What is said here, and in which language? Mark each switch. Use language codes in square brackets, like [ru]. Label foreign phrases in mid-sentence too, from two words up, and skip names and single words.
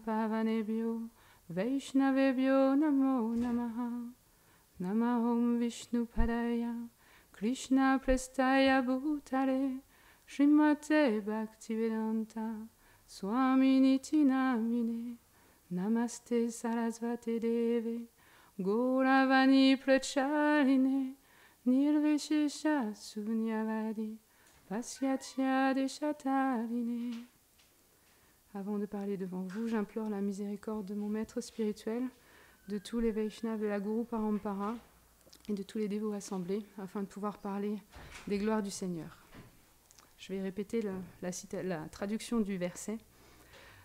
[sa] Pavanebhyo Vaishnavebhyo Namo Namaha Namahom Vishnu Padaya Krishna Prestaya Bhutale Srimate Bhaktivedanta Swaminiti Namine Namaste Sarasvate Deve Gauravani Prachaline Nirvishesha Sunyavadi Pasyatya Deshatarine. [fr] Avant de parler devant vous, j'implore la miséricorde de mon maître spirituel, de tous les Vaishnavas de la [sa] Guru Parampara [fr] et de tous les dévots assemblés, afin de pouvoir parler des gloires du Seigneur. Je vais répéter la traduction du verset.